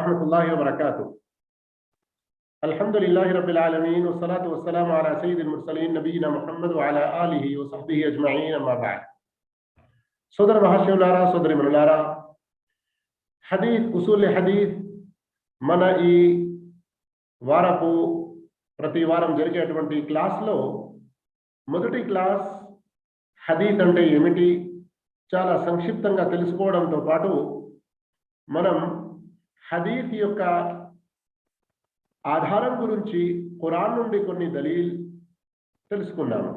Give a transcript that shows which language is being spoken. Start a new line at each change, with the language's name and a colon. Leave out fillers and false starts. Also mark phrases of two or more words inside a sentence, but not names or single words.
Arabic: ورحمة الله وبركاته. الحمد لله رب العالمين والصلاة والسلام على سيد المرسلين نبينا محمد وعلى آله وصحبه أجمعين أما بعد.
Telugu: సోదర మహాశివులారా, సోదరిమణులారా, హదీస్
Arabic: أصول حديث
Telugu: మన ఈ వారపు ప్రతి వారం జరిగేటువంటి క్లాస్లో మొదటి క్లాస్ హదీస్ అంటే ఏమిటి చాలా సంక్షిప్తంగా తెలుసుకోవడంతో పాటు మనం హదీస్ యొక్క ఆధారం గురించి ఖురాన్ నుండి కొన్ని దలీల్ తెలుసుకున్నాము.